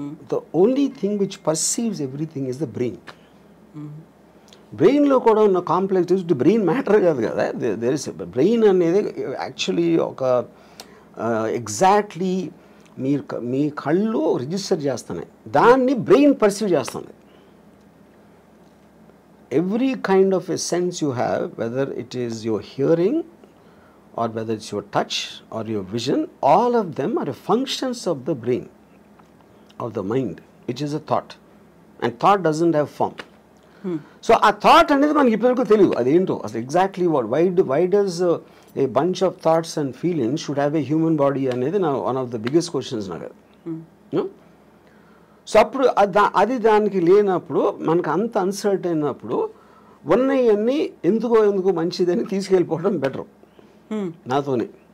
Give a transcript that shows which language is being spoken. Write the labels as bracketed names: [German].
[English] The only thing which perceives everything is the brain. [Telugu] బ్రెయిన్లో కూడా ఉన్న కాంప్లెక్స్ బ్రెయిన్ మ్యాటర్ కాదు కదా, దేర్ ఇస్ బ్రెయిన్ అనేది యాక్చువల్లీ ఒక ఎగ్జాక్ట్లీ మీ కళ్ళు రిజిస్టర్ చేస్తున్నాయి, దాన్ని బ్రెయిన్ పర్సీవ్ చేస్తుంది. [English] Every kind of a sense you have, whether it is your hearing or whether it's your touch or your vision, all of them are functions of the brain, of the mind, which is a thought. And thought doesn't have form. [Telugu] So ఆ thought అనేది మనకి ఇప్పటివరకు తెలియదు అదేంటో అసలు exactly [English] what why does a bunch of thoughts and feelings should have a human body [Telugu] అనేది నా [English] one of the biggest questions [Telugu] నాకు అది. సో అప్పుడు అది దానికి లేనప్పుడు మనకు అంత అన్సర్ట్ అయినప్పుడు ఉన్నవన్నీ ఎందుకో మంచిదని తీసుకెళ్ళిపోవడం బెటర్ నాతోనే.